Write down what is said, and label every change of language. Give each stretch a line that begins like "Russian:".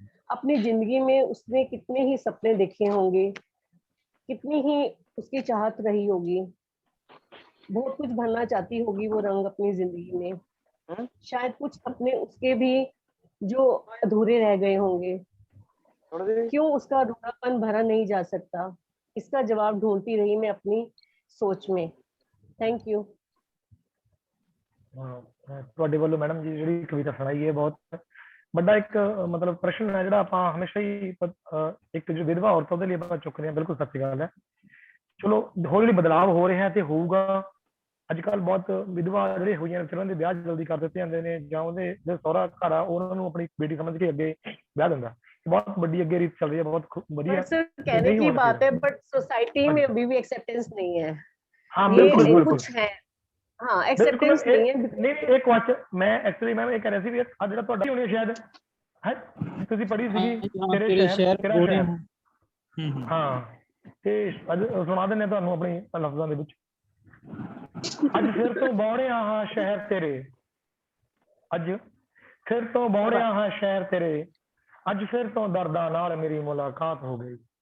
Hindi: अपनी जिंदगी में उसने कितने ही सपने देखे होंगे, कितनी ही उसकी चाहत रही होगी, बहुत कुछ भरना चाहती होगी वो रंग अपनी जिंदगी में, शायद कुछ अपने उसके भी जो अधूरे रह गए होंगे। क्यों उसका अधूरापन भरा नहीं जा सकता? इसका जवाब ढूंढती रही मैं अपनी सोच में।
English: Thank you.
Punjabi: ਤੁਹਾਡੇ ਵੱਲੋਂ ਮੈਡਮ ਜੀ ਜਿਹੜੀ ਕਵਿਤਾ ਸੁਣਾਈ ਹੈ ਬਹੁਤ ਵੱਡਾ ਇੱਕ ਮਤਲਬ ਪ੍ਰਸ਼ਨ ਹੈ ਜਿਹੜਾ ਆਪਾਂ ਹਮੇਸ਼ਾ ਹੀ ਇੱਕ ਜੋ ਵਿਧਵਾ ਔਰਤ ਉਹਦੇ ਲਈ ਆਪਾਂ ਚੁੱਕਦੇ ਹਾਂ, ਬਿਲਕੁਲ ਸੱਚੀ ਗੱਲ ਹੈ। ਚਲੋ ਹੌਲੀ ਹੌਲੀ ਬਦਲਾਵ ਹੋ ਰਿਹਾ ਤੇ ਹੋਊਗਾ। ਅੱਜ ਕੱਲ ਬਹੁਤ ਵਿਧਵਾ ਜਿਹੜੇ ਹੋਈਆਂ ਨੇ ਉਹਨਾਂ ਦੇ ਵਿਆਹ ਜਲਦੀ ਕਰ ਦਿੱਤੇ ਜਾਂਦੇ ਨੇ, ਜਾਂ ਉਹਦੇ ਜੋ ਸਹੁਰਾ ਘਰ ਆ ਉਹਨਾਂ ਨੂੰ ਆਪਣੀ ਬੇਟੀ ਸਮਝ ਕੇ ਅੱਗੇ ਵਿਆਹ ਦਿੰਦਾ।
Hindi: बहुत बड़ी अगे रीत चल रही है, बहुत बढ़िया। सर कहने की बात है, बट सोसाइटी में अभी भी एक्सेप्टेंस नहीं है। हाँ बिल्कुल बिल्कुल कुछ है, हाँ एक्सेप्टेंस नहीं है। नहीं एक क्वेश्चन मैं एक्चुअली मैम ये कह रही थी भी आज
Punjabi: ਜਿਹੜਾ ਤੁਹਾਡਾ ਹੋਣੀ ਸ਼ਾयद ਹੈ ਤੁਸੀਂ ਪੜ੍ਹੀ ਸੀਗੀ ਤੇਰੇ ਸ਼ਹਿਰ ਤੇਰਾ ਸ਼ਹਿਰ। ਹਾਂ ਤੇ ਅੱਜ ਸੁਣਾ ਦਿੰਦੇ ਤੁਹਾਨੂੰ ਆਪਣੀ ਲਫ਼ਜ਼ਾਂ ਦੇ ਵਿੱਚ। ਅੱਜ ਫਿਰ ਤੋਂ ਬੌੜਿਆ ਹਾਂ ਸ਼ਹਿਰ ਤੇਰੇ, ਅੱਜ ਫਿਰ ਤੋਂ ਬੌੜਿਆ ਹਾਂ ਸ਼ਹਿਰ ਤੇਰੇ, ਅੱਜ ਫਿਰ ਤੋਂ ਦਰਦਾਂ ਨਾਲ ਮੇਰੀ ਮੁਲਾਕਾਤ ਹੋ ਗਈ।